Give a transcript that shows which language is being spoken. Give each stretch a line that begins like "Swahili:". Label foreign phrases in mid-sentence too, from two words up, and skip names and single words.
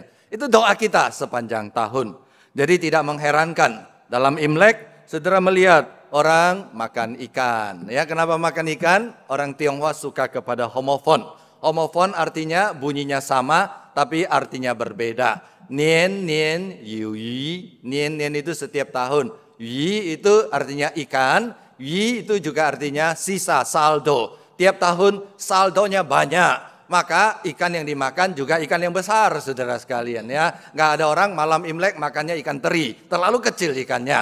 Indonesian: Itu doa kita sepanjang tahun. Jadi tidak mengherankan dalam Imlek saudara melihat orang makan ikan. Ya, kenapa makan ikan? Orang Tionghoa suka kepada homofon. Homofon artinya bunyinya sama, tapi artinya berbeda.
Chinese: 年年有余. 年年
Indonesian: itu setiap tahun. Yi itu artinya ikan. Yi itu juga artinya sisa, saldo. Tiap tahun saldonya banyak. Maka ikan yang dimakan juga ikan yang besar, saudara sekalian ya. Nggak ada orang malam Imlek makannya ikan teri, terlalu kecil ikannya.